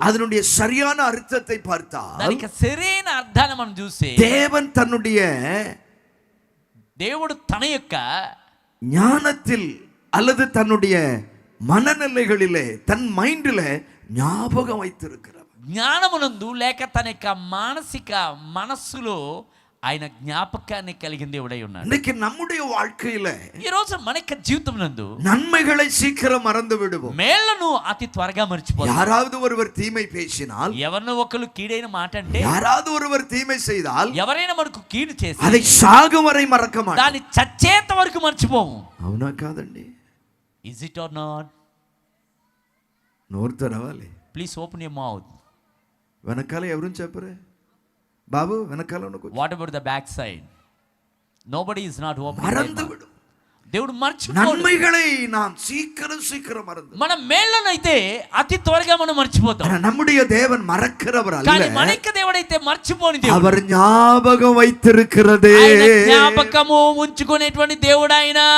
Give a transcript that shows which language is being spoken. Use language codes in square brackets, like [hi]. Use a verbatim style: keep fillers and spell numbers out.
[ta] அதனுடைய சரியான அர்த்தத்தை பார்த்தால் [te] దానికి సరైన అర్థాన్ని మనం చూస్తే [ta] தேவன் தன்னுடைய [te] దేవుడు తన యొక్క [ta] ஞானத்தில் அல்லது தன்னுடைய மனநிலைகளிலே தன் மைண்டிலே ஞாபகம் வைத்திருக்கிறார். [te] జ్ఞానమునందు లేక తన యొక్క మానసిక మనస్సులో ఆయన జ్ఞాపకాన్ని కలిగిన దేవుడై ఉన్నాడు. [ta] இன்னைக்கு நம்முடைய வாழ்க்கையில [te] ఈ రోజు మన యొక్క జీవితం నందు [ta] நன்மைகளை சீக்கிரம் மறந்து விடுவோம். [te] మేళ్లను అతి త్వరగా మర్చిపోతాం. [ta] யாராவது ஒருவர் தீமை பேசினால், [te] ఎవరినో ఒకరు కీడైన మాట అంటే [ta] யாராவது ஒருவர் தீமை செய்தால் [te] ఎవరైనా మనకు కీడు చేసి [ta] அதை சாகும் வரை மறக்க மாட்டோம். [te] దాన్ని చచ్చేంత వరకు మర్చిపోము. అవునా కాదండి? [en] Is it or not? [te] నోరు తెరవాలి. [en] Please open your mouth. [te] వెనకాల ఎవరు చెప్పరే బాబు, వెనకాల ఉన్న కొంచెం. [en] What about the back side? Nobody is not open. [ta] మరందు విడు. [te] దేవుడు మర్చిపోడు. [ta] நன்மைகளை நாம் சீக்கிரம் சீக்கிరం மறந்து [te] మన మేళ్ళనైతే అతి త్వరగా మనం మర్చిపోతాం. [ta] ஆனா, நம்முடைய தேவன் மறக்கிறவர் [te] కానీ మన [ta] அல்ல, [te] యొక్క దేవుడైతే మర్చిపోని దేవుడు. [ta] அவர் ஞாபகம் வைத்திருக்கிறதே. [te] ఆయన జ్ఞాపకము ఉంచుకునేటువంటి దేవుడు ఆయన.